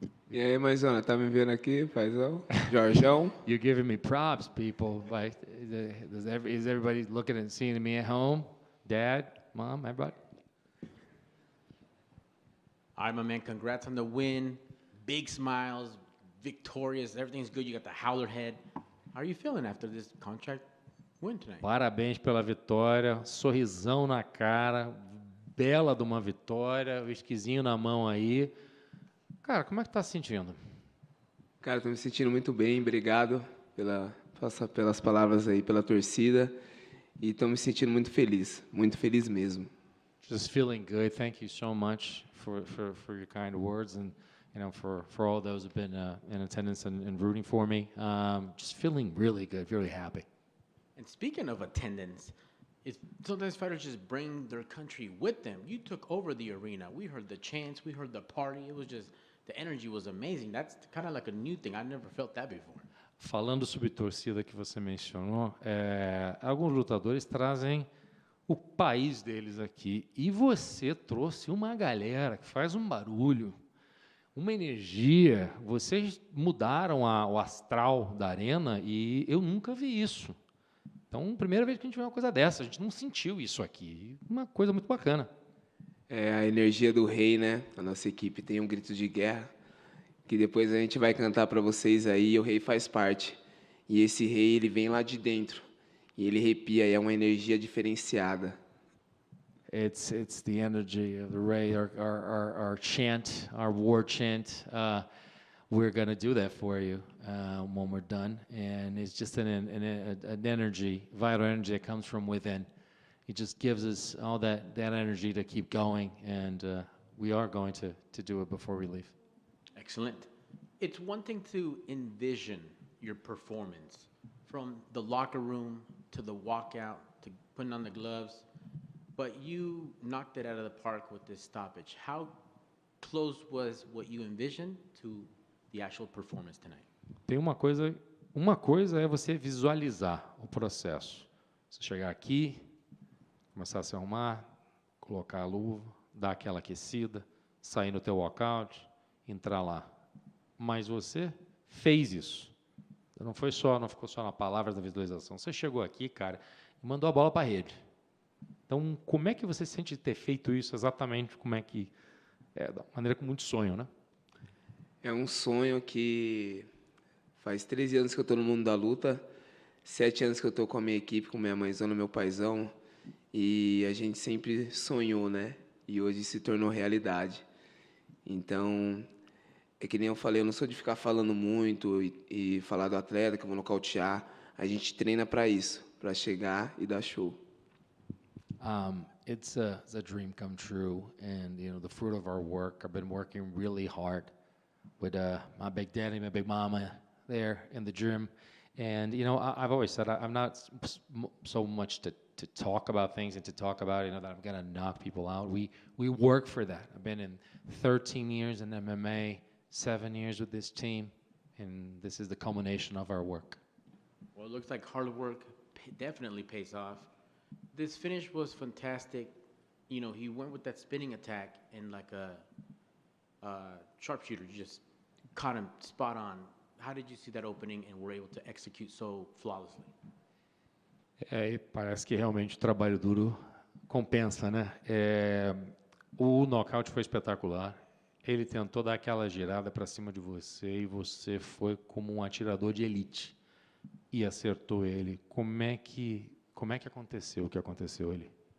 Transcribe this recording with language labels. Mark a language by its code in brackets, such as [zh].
[pt] E aí, Maisona, tá me vendo aqui, paizão? Jorjão? [en] You're giving me props, people. Like, is everybody looking and seeing me at home? Dad, Mom, everybody? All right, my man, congrats on the win. Big smiles, victorious, everything's good. You got the howler head. How are you feeling after this contract win tonight? [pt] Parabéns pela vitória, sorrisão na cara, bela de uma vitória, o esquisinho na mão aí. Cara, como é que tá se sentindo? Cara, tô me sentindo muito bem, obrigado pelas palavras aí, pela torcida. E tô me sentindo muito feliz mesmo. [en] Just feeling good. Thank you so much for your kind words and for all those who've been in attendance and rooting for me. Just feeling really good, really happy. And speaking of attendance, sometimes fighters just bring their country with them. You took over the arena. We heard the chants, we heard the party. It was just, the energy was amazing. That's kind of like a new thing. I never felt that before. [pt] Falando sobre torcida que você mencionou, alguns lutadores trazem o país deles aqui. E você trouxe uma galera que faz um barulho, uma energia. Vocês mudaram o astral da arena e eu nunca vi isso. Então, primeira vez que a gente vê uma coisa dessa, a gente não sentiu isso aqui. Uma coisa muito bacana. É a energia do rei, né? A nossa equipe tem um grito de guerra, que depois a gente vai cantar para vocês aí, o rei faz parte. E esse rei, ele vem lá de dentro, e ele arrepia, e é uma energia diferenciada. [en] It's the energy of the Ray, our chant, our war chant. We're going to do that for you when we're done. And it's just an energy, vital energy that comes from within. It just gives us all that energy to keep going. And we are going to do it before we leave. Excellent. It's one thing to envision your performance, from the locker room to the walkout to putting on the gloves, but you knocked it out of the park with this stoppage. How close was what you envisioned to the actual performance tonight? [pt] Tem uma coisa é você visualizar o processo. Você chegar aqui, começar a se arrumar, colocar a luva, dar aquela aquecida, sair no teu walkout, entrar lá. Mas você fez isso. Não ficou só na palavra da visualização. Você chegou aqui, cara, e mandou a bola para a rede. Então, como é que você sente ter feito isso exatamente? Como é que da maneira com muito sonho, né? É um sonho que faz 13 anos que eu estou no mundo da luta, 7 anos que eu estou com a minha equipe, com minha mãezona, meu paizão, e a gente sempre sonhou, né? E hoje se tornou realidade. Então, é que nem eu falei, eu não sou de ficar falando muito e falar do atleta que eu vou nocautear. A gente treina para isso, para chegar e dar show. [en] It's a dream come true, and the fruit of our work. I've been working really hard with my big daddy, my big mama there in the gym, and I've always said I'm not so much to talk about things and to talk about that I'm gonna knock people out. We work for that. I've been in 13 years in MMA, 7 years with this team, and this is the culmination of our work. Well, it looks like hard work definitely pays off. This finish was fantastic. He went with that spinning attack and like a sharpshooter. You just caught him spot on. How did you see that opening and were able to execute so flawlessly? [pt] E parece que realmente o trabalho duro compensa, né? O knockout foi espetacular. Ele tentou dar aquela girada para cima de você e você foi como um atirador de elite e acertou ele. Como é que aconteceu o que aconteceu ali?